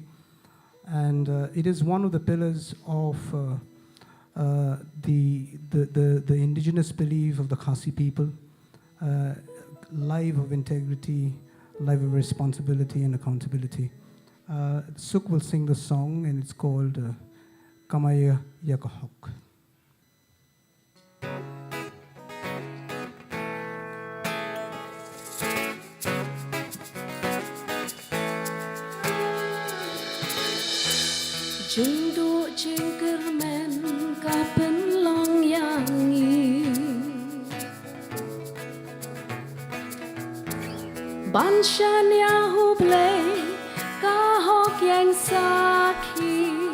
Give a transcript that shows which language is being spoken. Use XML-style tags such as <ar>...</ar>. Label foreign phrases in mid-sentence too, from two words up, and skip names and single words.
<en>And it is one of the pillars of the indigenous belief of the Khasi people. Life of integrity, life of responsibility and accountability. Suk will sing the song and it's called Kamaya Yakahok.</en> <kha>Jingdu jingkermen kapen long yangi Banshan yahuble kahok yang saki</kha>